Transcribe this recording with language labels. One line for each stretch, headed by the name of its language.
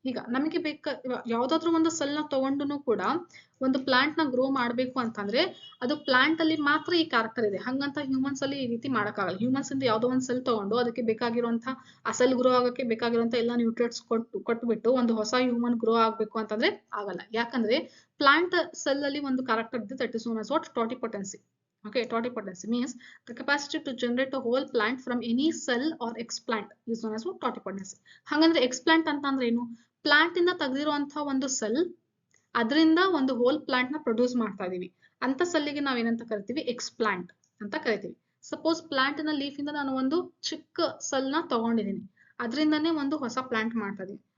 Kannada: ಈಗ ನಮಗೆ ಯಾವ್ದಾದ್ರು ಒಂದು ಸೆಲ್ ನ ತಗೊಂಡು ಕೂಡ ಒಂದು ಪ್ಲಾಂಟ್ ನ ಗ್ರೋ ಮಾಡ್ಬೇಕು ಅಂತಂದ್ರೆ ಅದು ಪ್ಲಾಂಟ್ ಅಲ್ಲಿ ಮಾತ್ರ ಈ ಕ್ಯಾರೆಕ್ಟರ್ ಇದೆ. ಹಂಗಂತ ಹ್ಯೂಮನ್ಸ್ ಅಲ್ಲಿ ಈ ರೀತಿ ಮಾಡಕ್ಕಾಗಲ್ಲ. ಹ್ಯೂಮನ್ಸ್ ಇಂದ ಯಾವ್ದೋ ಒಂದು ಸೆಲ್ ತಗೊಂಡು ಅದಕ್ಕೆ ಬೇಕಾಗಿರುವಂತಹ ಆ ಸೆಲ್ ಗ್ರೋ ಆಗಕ್ಕೆ ಬೇಕಾಗಿರುವಂತ ಎಲ್ಲ ನ್ಯೂಟ್ರಿಯೆಂಟ್ಸ್ ಕೊಟ್ಬಿಟ್ಟು ಒಂದು ಹೊಸ ಹ್ಯೂಮನ್ ಗ್ರೋ ಆಗ್ಬೇಕು ಅಂತಂದ್ರೆ ಆಗಲ್ಲ. ಯಾಕಂದ್ರೆ ಪ್ಲಾಂಟ್ ಸೆಲ್ ಅಲ್ಲಿ ಒಂದು ಕ್ಯಾರೆಕ್ಟರ್ ಇದೆ,
English: that is known as what,
Kannada: ಟೋಟಿಪೊಟೆನ್ಸಿ.
English: Okay, totipotency means the capacity to generate a whole plant from any cell or explant is known as totipotency.
Kannada: ಹಂಗಂದ್ರೆ ಎಕ್ಸ್ಪ್ಲಾಂಟ್ ಅಂತ ಅಂದ್ರೆ ಏನು? ಪ್ಲಾಂಟ್ ಇಂದ ತೆಗೆದಿರುವಂತಹ ಒಂದು ಸೆಲ್, ಅದರಿಂದ ಒಂದು ಹೋಲ್ ಪ್ಲಾಂಟ್ ನ ಪ್ರೊಡ್ಯೂಸ್ ಮಾಡ್ತಾ ಇದೀವಿ ಅಂತ ಸೆಲ್ಗೆ ನಾವೇನಂತ ಕರಿತೀವಿ? ಎಕ್ಸ್ಪ್ಲಾಂಟ್ ಅಂತ ಕರಿತೀವಿ. ಸಪೋಸ್ ಪ್ಲಾಂಟ್ ನ ಲೀಫ್ ಇಂದ ನಾನು ಒಂದು ಚಿಕ್ಕ ಸೆಲ್ ನ ತಗೊಂಡಿದ್ದೀನಿ, ಅದರಿಂದಾನೇ ಒಂದು ಹೊಸ ಪ್ಲಾಂಟ್ ಮಾಡ್ತಾ ಇದೀನಿ.